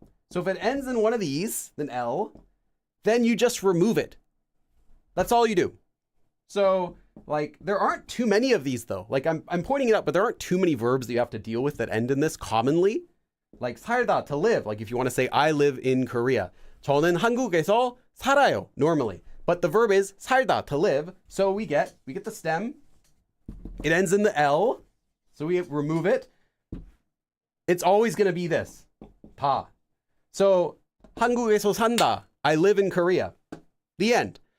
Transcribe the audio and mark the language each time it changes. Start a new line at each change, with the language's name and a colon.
English: So if it ends in one of these, then L, then you just remove it. That's all you do. So, like, there aren't too many of these, though. Like, I'm pointing it out, but there aren't too many verbs that you have to deal with that end in this commonly. Like, 살다, to live. Like, if you want to say, I live in Korea.
Korean: 저는 한국에서 살아요,
English: normally. But the verb is 살다, to live. So we get the stem. It ends in the L. So we remove it. It's always going to be this. 다. So,
Korean: 한국에서 산다.
English: I live in Korea. The end.